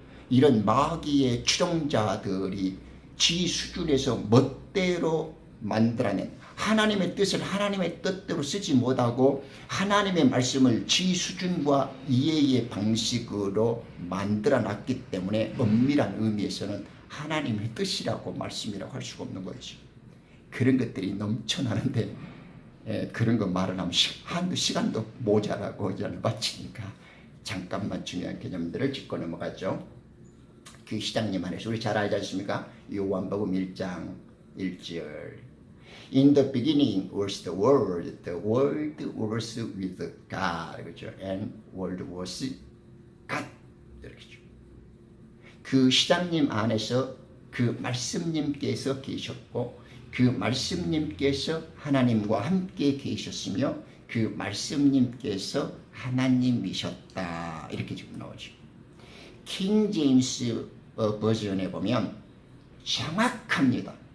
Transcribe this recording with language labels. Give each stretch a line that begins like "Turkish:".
Korean: 이런 마귀의 추종자들이 지 수준에서 멋대로 만들어낸 하나님의 뜻을 하나님의 뜻대로 쓰지 못하고 하나님의 말씀을 지 수준과 이해의 방식으로 만들어놨기 때문에 엄밀한 의미에서는 하나님의 뜻이라고 말씀이라고 할 수가 없는 거죠. 그런 것들이 넘쳐나는데 그런 거 말을 하면 한두 시간도 모자라고 연을 바치니까 잠깐만 중요한 개념들을 짚고 넘어가죠. 그 시장님 안에서 우리 잘 알지 않습니까? 요한복음 1장 1절
English: In the beginning was the Word was with God,
Korean: 그렇죠?
English: And Word was God,
Korean: 이렇게죠. 그 시장님 안에서 그 말씀님께서 계셨고 그 말씀님께서 하나님과 함께 계셨으며 그 말씀님께서 하나님이셨다, 이렇게 지금 나오죠. 킹 제임스 버전에 보면 정확합니다.